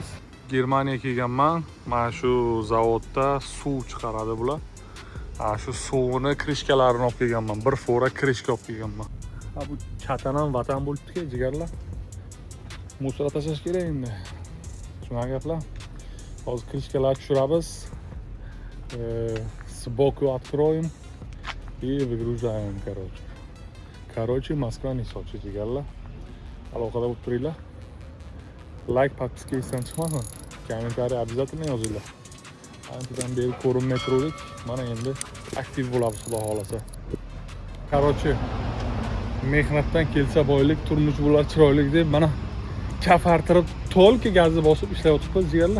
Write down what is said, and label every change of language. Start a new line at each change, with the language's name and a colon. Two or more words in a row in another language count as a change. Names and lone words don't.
Uzbek: Germaniyaga kelganman. Mana shu zavodda suv chiqaradi bular. Shu suvni krishkalarini olib kelganman. Bir fora krishka olib kelganman. Bu chatan ham vatan bo'libdi-ku, jigarlar. Musora tashlash kerak endi. Shunaqa gaplar. Hozir krishkalarni tushiramiz.
Russian: Сбоку откроем и выгружаем, короче. Короче, Москва не Сочи,
Uzbek: jigarlar. Aloqada bo'lib turinglar. Like, подписка esdan chiqmasin. Kommentariy обязательно yozinglar. Anchadan beri ko'rinmay turdik. Mana endi aktiv bo'lamiz, xudo xolasa. Короче, mehnatdan kelsa boylik, turmush bo'lar chiroyli deb mana kafartirib to'lki gazni bosib ishlayotibmiz, jigarlar.